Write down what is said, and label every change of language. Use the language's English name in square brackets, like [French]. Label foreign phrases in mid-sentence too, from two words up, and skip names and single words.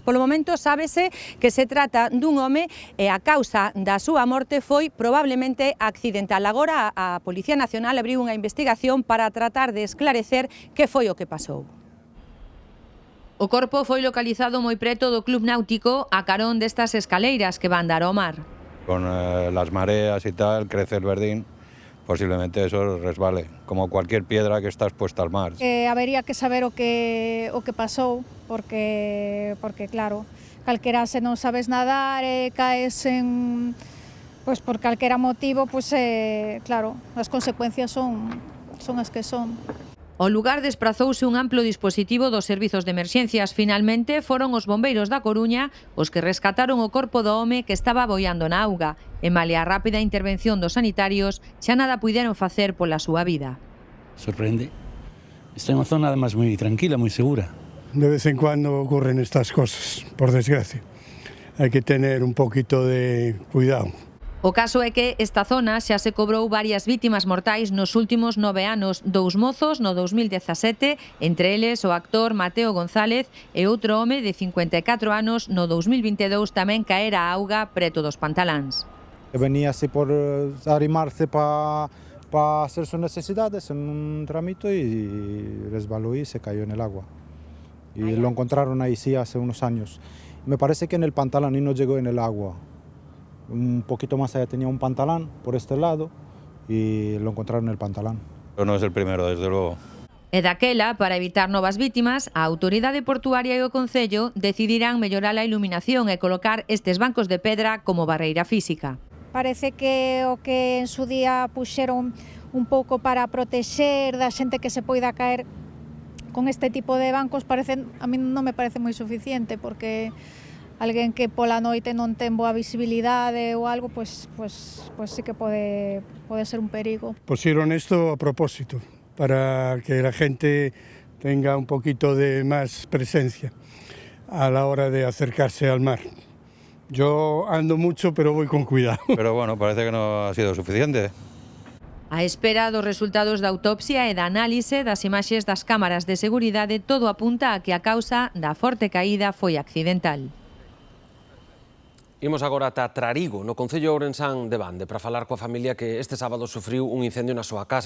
[Galician] Polo momento sábese que se trata dun home e a causa da súa morte foi probablemente accidental. Agora a Policía Nacional abriu unha investigación para tratar de esclarecer que foi o que pasou. O corpo foi localizado moi preto do Club Náutico a carón destas escaleiras que van dar ao mar. [Spanish] Con las mareas y tal, crece el verdín, posiblemente eso resbale, como cualquier piedra que está expuesta al mar. [Galician] Habería que saber o que pasou, porque claro, calquera se non sabes nadar e caes en, pois por calquera motivo, pois claro, as consecuencias son as que son. Ao lugar desprazouse un amplo dispositivo dos servizos de emerxencias. Finalmente foron os bombeiros da Coruña os que rescataron o corpo do home que estaba boiando na auga. E malia a rápida intervención dos sanitarios, xa nada puideron facer pola súa vida. Sorprende. Está en unha zona además moi tranquila, moi segura. [Spanish] De vez en cuando ocurren estas cosas, por desgracia. Hay que tener un poquito de cuidado. [Galician] O caso é que esta zona xa se cobrou varias vítimas mortais nos últimos 9 anos, 2 mozos no 2017, entre eles o actor Mateo González e outro home de 54 anos no 2022 tamén caera a auga preto dos Pantaláns. [Spanish] Venía así por arrimarse para hacer sus necesidades en un tramito y resbaló y se cayó en el agua. Y lo encontraron ahí sí hace unos años. Me parece que en el Pantalán y no llegó en el agua. Un poquito más allá tenía un pantalán por este lado y lo encontraron en el Pantalán. Pero no es el primero, desde luego. [Galician] E daquela, para evitar novas vítimas, a Autoridade Portuaria e o Concello decidirán mellorar a iluminación e colocar estes bancos de pedra como barreira física. Parece que o que en su día puxeron un pouco para protexer da xente que se poida caer con este tipo de bancos, a mí non me parece moi suficiente, porque alguén que pola noite non ten boa visibilidade ou algo, [Spanish] pues sí [Galician] que pode ser un perigo. [Spanish] Pusieron esto a propósito, para que la gente tenga un poquito de más presencia a la hora de acercarse al mar. Yo ando mucho, pero voy con cuidado. Pero bueno, parece que no ha sido suficiente. [Galician] A espera dos resultados da autopsia e da análise das imaxes das cámaras de seguridade, todo apunta a que a causa da forte caída foi accidental. Imos agora ata Trarigo, no concello ourensán de Bande, para falar coa familia que este sábado sufriu un incendio na súa casa.